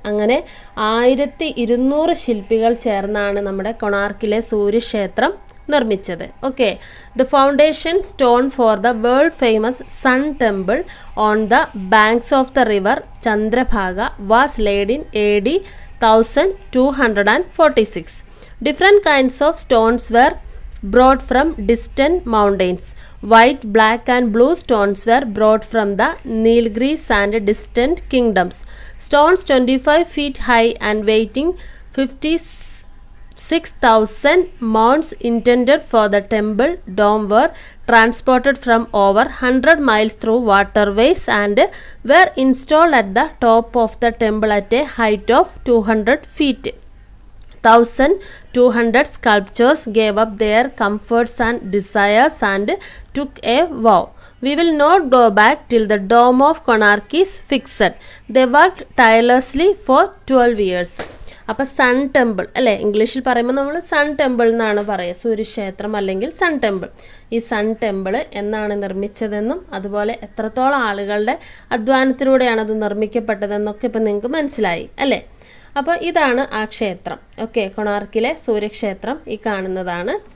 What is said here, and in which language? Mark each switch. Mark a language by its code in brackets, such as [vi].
[ml] അങ്ങനെ 1200 ശില്പികൾ ചേർന്നാണ് നമ്മുടെ കൊണാർക്കിലെ സൂര്യക്ഷേത്രം നിർമ്മിച്ചത്. [en] Okay, the foundation stone for the world famous sun temple on the banks of the river Chandrabhaga was laid in AD 1246. Different kinds of stones were brought from distant mountains. White, black and blue stones were brought from the Nilgiris and distant kingdoms. Stones 25 feet high and weighing 56,000 mounds intended for the temple dome were transported from over 100 miles through waterways and were installed at the top of the temple at a height of 200 feet. 1,200 sculptors gave up their comforts and desires and took a vow. We will not go back till the dome of Konark is fixed. They worked tirelessly for 12 years. [ml] അപ്പോൾ sun temple അല്ലേ, ഇംഗ്ലീഷിൽ പറയുമ്പോൾ നമ്മൾ sun temple എന്നാണ് പറയുക. സൂര്യക്ഷേത്രം അല്ലെങ്കിൽ sun temple. ഈ sun temple എന്നാണ് നിർമ്മിച്ചതെന്നും അതുപോലെ എത്രത്തോളം ആളുകളുടെ അധ്വാനത്തിലൂടെയാണ് അത് നിർമ്മിക്കപ്പെട്ടതെന്നൊക്കെ ഇപ്പം നിങ്ങൾക്ക് മനസ്സിലായി അല്ലേ? അപ്പോൾ ഇതാണ് ആ ക്ഷേത്രം. ഓക്കെ, കൊണാർക്കിലെ സൂര്യക്ഷേത്രം ഈ കാണുന്നതാണ്.